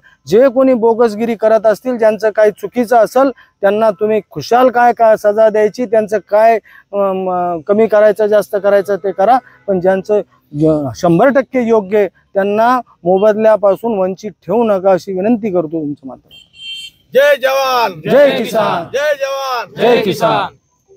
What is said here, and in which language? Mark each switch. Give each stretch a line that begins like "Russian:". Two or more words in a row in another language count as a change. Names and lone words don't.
Marathi: जे कोणी बोगसगिरी करत असतील, ज्यांचं काही चुकीचं असेल त्यांना तुम्ही खुशाल काय काय सजा द्यायची, त्यांचं काय कमी करायचं जास्त करायचं ते करा, पण ज्यांचं 100% योग्य त्यांना मोबदल्यापासून वंचित ठेवू नका अशी विनंती करतो तुमच्या माध्यमातून.
Hindi: जय जवान जय किसान. जय जवान जय किसान.